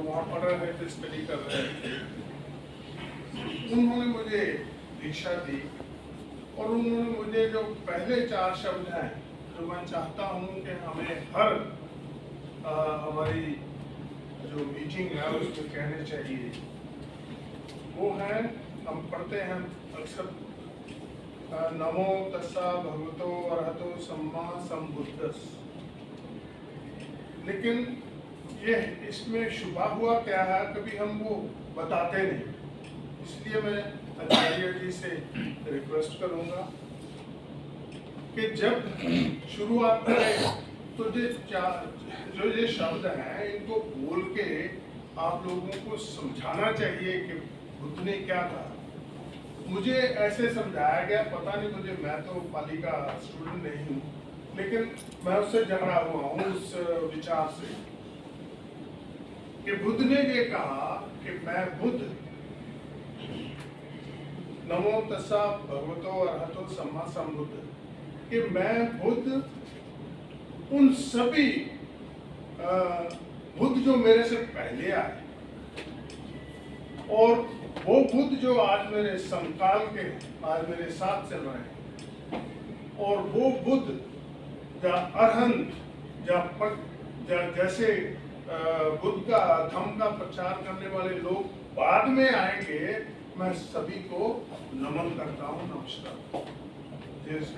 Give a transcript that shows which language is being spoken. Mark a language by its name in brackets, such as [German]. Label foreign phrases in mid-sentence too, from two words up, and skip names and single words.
[Hindi] वहाँ पढ़ रहे थे, स्टडी कर रहे थे, उन्होंने मुझे दीक्षा दी और उन्होंने मुझे जो पहले 4 शब्द हैं जो मैं चाहता हूँ कि हमें हर हमारी जो मीटिंग है उसमें कहने चाहिए, वो है, हम पढ़ते हैं अक्सर [Pali] नमो तस्सा भगवतो अरहतो सम्मा सम्बुद्धस्स, [Hindi] लेकिन ये इसमें शुभा हुआ क्या है, कभी हम वो बताते नहीं। इसलिए मैं आचार्य जी से रिक्वेस्ट करूंगा कि जब शुरुआत करें तो जो ये शब्द हैं इनको बोल के आप लोगों को समझाना चाहिए कि बुद्ध ने क्या कहा। मुझे ऐसे समझाया गया, पता नहीं मुझे, मैं तो पाली का स्टूडेंट नहीं हूँ, लेकिन मैं उससे झगड़ा हुआ हूँ उस विचार से कि बुद्ध ने ये कहा कि मैं बुद्ध, [Pali] नमो तस्सा भगवतो अरहतो सम्मा सम्बुद्ध, [Hindi] कि मैं बुद्ध उन सभी बुद्ध जो मेरे से पहले आए और वो बुद्ध जो आज मेरे समकाल के, आज मेरे साथ चल रहे हैं, और वो बुद्ध या अरहंत या जैसे बुद्ध का धम्म का प्रचार करने वाले लोग बाद में आएंगे, मैं सभी को नमन करता हूँ, नमस्कार जिसका।